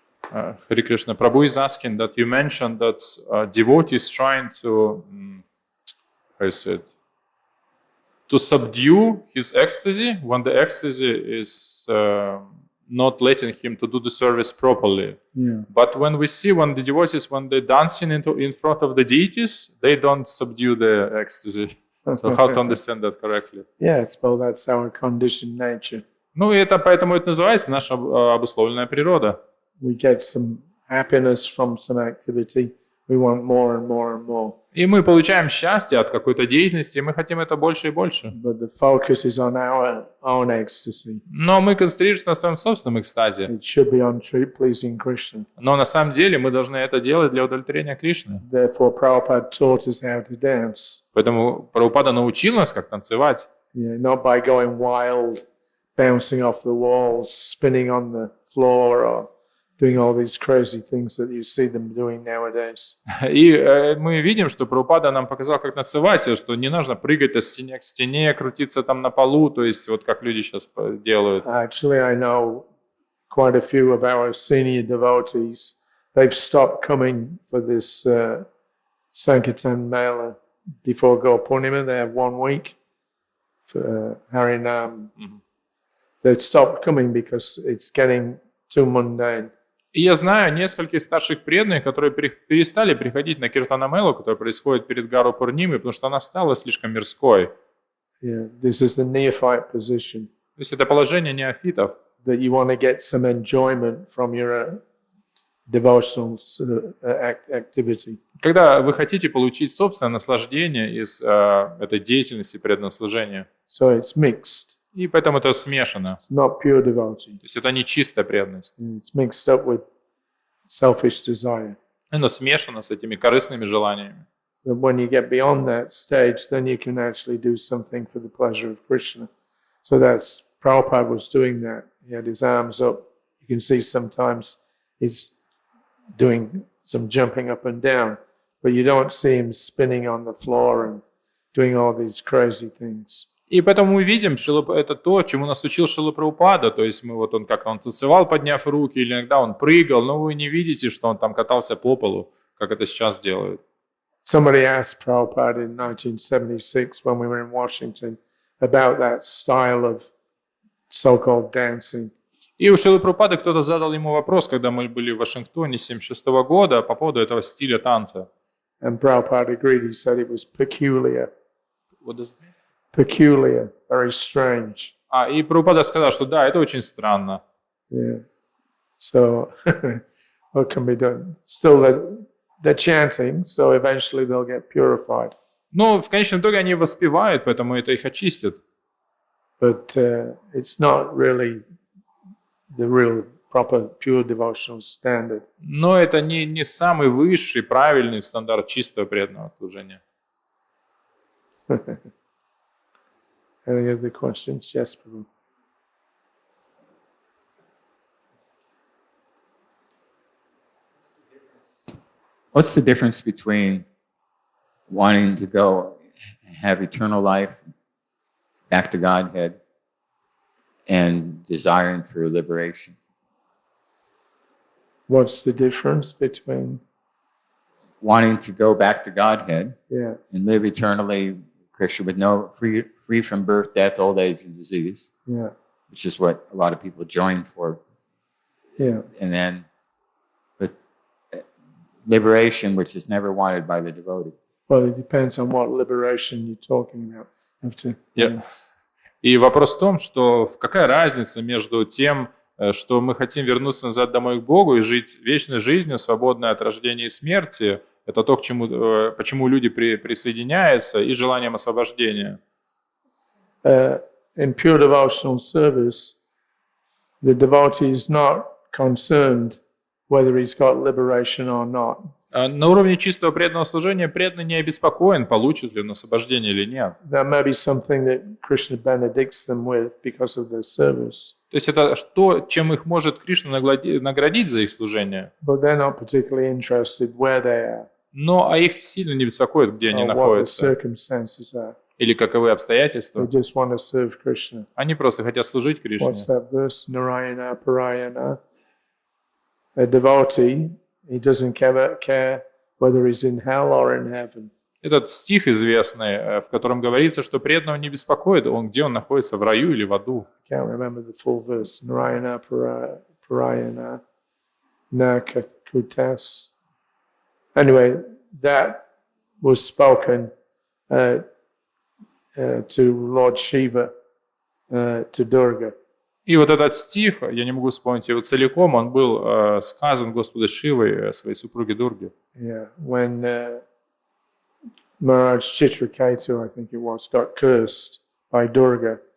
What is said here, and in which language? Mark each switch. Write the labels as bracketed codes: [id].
[en] Hare Krishna, Prabhu is asking that you mentioned that devotee is trying to, how you say it, to subdue his ecstasy when the ecstasy is not letting him to do the service properly. Yeah. But when we see when the devotees, when they're dancing in front of the deities, they don't subdue the ecstasy. So how to understand that correctly? Yes, well, that's our conditioned nature. [ru] Ну, и это поэтому это называется наша обусловленная природа. [en] We get some happiness from some activity. We want more and more and more. [ru] И мы получаем счастье от какой-то деятельности, и мы хотим это больше и больше. [en] But the focus is on our own ecstasy. [ru] Но мы концентрируемся на своем собственном экстазе. [en] It should be on pleasing Krishna. [ru] Но на самом деле мы должны это делать для удовлетворения Кришны. [en] Therefore, Prabhupada taught us how to dance. [ru] Поэтому Прабхупада научил нас, как танцевать. [en] Yeah, not by going wild, bouncing off the walls, spinning on the floor, or doing all these crazy things that you see them doing nowadays. [ru] И мы видим, что Прабхупада нам показал, как танцевать, что не нужно прыгать от стены к стене, крутиться там на полу, то есть вот как люди сейчас делают. [en] Actually, I know quite a few of our senior devotees. They've stopped coming for this Sankirtan Mela before Go Purnima. They have 1 week for Harinam. They've stopped coming because it's getting too mundane. [ru] И я знаю нескольких старших преданных, которые перестали приходить на Киртанамелу, которая происходит перед Гару Пурнимой, потому что она стала слишком мирской. [en] Yeah, this is the neophyte position. [ru] То есть это положение неофитов. [en] That you want to get some enjoyment from your devotional activity. [ru] Когда вы хотите получить собственное наслаждение из этой деятельности преданного служения. [en] So it's mixed. [ru] И поэтому это смешано. [en] It's not pure devotee. [ru] То есть это не чистая преданность. [en] It's mixed up with selfish desire. [ru] Оно смешано с этими корыстными желаниями. [en] But when you get beyond that stage, then you can actually do something for the pleasure of Krishna. So that's Prabhupada was doing that. He had his arms up. You can see sometimes he's doing some jumping up and down, but you don't see him spinning on the floor and doing all these crazy things. [ru] И поэтому мы видим, это то, чему нас учил Шрила Прабхупада. То есть он танцевал, подняв руки, или иногда он прыгал, но вы не видите, что он там катался по полу, как это сейчас делают. [en] Somebody asked Prabhupada in 1976 when we were in Washington about that style of so-called dancing. [ru] И у Шрилы Прабхупады кто-то задал ему вопрос, когда мы были в Вашингтоне 1976 года, по поводу этого стиля танца. [en] And Prabhupada agreed. He said it was peculiar. What does it mean? Peculiar, very strange. [ru] И Прабхупада сказал, что да, это очень странно. [en] Yeah. So, what can be done? Still, they're chanting, so eventually they'll get purified. [ru] Но в конечном итоге они воспевают, поэтому это их очистит. [en] But it's not really the real proper pure devotional standard. [ru] Но это не самый высший, правильный стандарт чистого преданного служения. [en] Any other questions? Yes, Prabhu. What's the difference between wanting to go have eternal life, back to Godhead, and desiring for liberation? What's the difference between? Wanting to go back to Godhead, Yeah. and live eternally, Krishna, with no free from birth, death, old age, and disease, Yeah. which is what a lot of people join for. Yeah. And then, but liberation, which is never wanted by the devotee. Well, it depends on what liberation you're talking about. You have to, Yeah. [ru] И вопрос в том, что какая разница между тем, что мы хотим вернуться назад домой к Богу и жить вечной жизнью, свободной от рождения и смерти, это то, почему люди присоединяются, и желанием освобождения. [en] In pure devotional service, the devotee is not concerned whether he's got liberation or not. [ru] На уровне чистого преданного служения преданный не обеспокоен, получит ли он освобождение или нет. [en] That may be something that Krishna benedicts them with because of their service. [ru] То есть это то, чем их может Кришна наградить за их служение. [en] But they're not particularly interested where they are. [ru] Но их сильно не беспокоит, где они [en] Or what the [ru] находятся, [en] circumstances are. [ru] или каковы [en] They [ru] обстоятельства. [en] just want to serve Krishna. [ru] Они просто хотят служить Кришне. [en] What's that verse? Narayana Parayana. A devotee, he doesn't care whether he's in hell or in heaven. [ru] Этот стих известный, в котором говорится, что преданного не беспокоит, где он находится, в раю или в аду. [en] I can't remember the full verse. Narayana Parayana Nakakutas. Anyway, that was spoken to Lord Shiva, to Durga. [ru] И вот этот стих, я не могу вспомнить его целиком, он был сказан Господу Шивой своей супруге Дурге. [en] Yeah, when Maharaj Chitraketu, I think it was, got cursed by Durga,